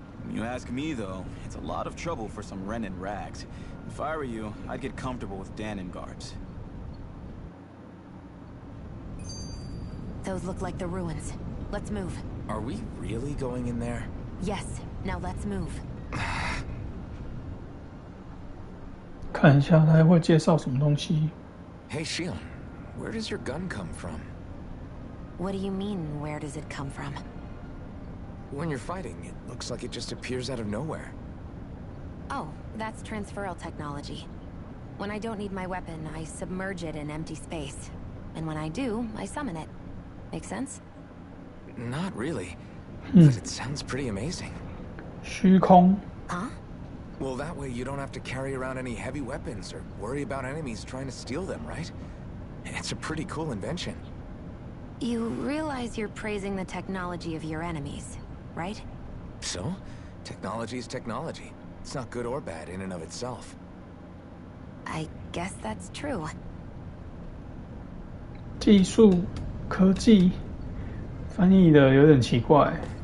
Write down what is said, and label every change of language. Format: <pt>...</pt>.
<en>You ask me, though, it's a lot of trouble for some Renan rags. If I were you, I'd get comfortable with Dahnan guards. Those look like the ruins. Let's move. Are we really going in there? Yes. Now let's move.</en> <zh>看一下他还会介绍什么东西。</zh> <en>Hey, Shionne, where does your gun come from? What do you mean, where does it come from? When you're fighting, it looks like it just appears out of nowhere. Oh, that's transferal technology. When I don't need my weapon, I submerge it in empty space. And when I do, I summon it. Make sense? Not really. But it sounds pretty amazing.</en> <zh>虚空. Huh?</zh> <en>Well, that way you don't have to carry around any heavy weapons or worry about enemies trying to steal them, right? It's a pretty cool invention. You realize you're praising the technology of your enemies, right? So? Technology is technology. It's not good or bad in and of itself. I guess that's true.</en> <zh>技术科技翻译的有点奇怪。</zh>